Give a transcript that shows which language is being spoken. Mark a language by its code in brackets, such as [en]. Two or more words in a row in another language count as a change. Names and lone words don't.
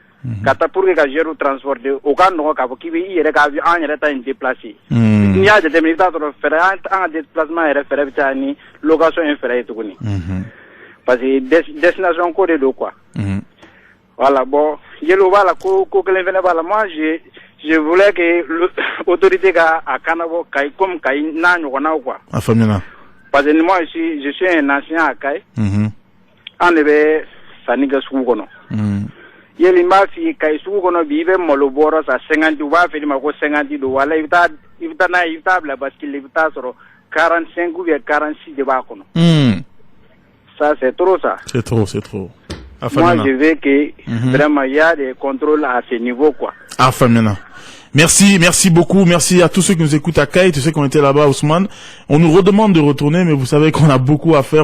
[bm] Ka taa [fr] pour que [bm] ka joueur transporter o ka nɔgɔ k'a fɔ k'i bɛ i yɛrɛ ka avion an yɛrɛ ta in déplacer. N'i y'a jateminɛ i bɛ taa sɔrɔ fɛɛrɛ an ka déplacement yɛrɛ fɛɛrɛ bɛ taa ni location in fɛɛrɛ ye tuguni. [fr] Parce que destination [bm] ko de do [fr] quoi. Voilà bon [bm] yelo b'a la ko kelen fɛnɛ b'a la [fr] moi je voulais que l'autorité [bm] ka a kanabɔ Kayi comme Kayi n'a ɲɔgɔnnaw quoi. A faamuyala. [fr] Parce que moi je suis un ancien à Kayi. [bm] An de bɛ sanni kɛ sugu kɔnɔ. Yeli n b'a f'i ye Kayi sugu kɔnɔ bi i bɛ malo bɔrɔ san 50 u b'a feere ma ko 50 don wala i bɛ taa n'a ye i bɛ taa bila bascule i bɛ taa sɔrɔ 45 [fr] ou bien [bm] 46 de b'a kɔnɔ. [fr] Ça c'est trop ça. C'est trop. Moi je veux que vraiment il y a des contrôles à ce niveau quoi. Ah Famina. Merci beaucoup, merci à tous ceux qui nous écoutent à Kayi, tous ceux qui ont été là-bas, Ousmane. On nous redemande de retourner, mais vous savez qu'on a beaucoup à faire.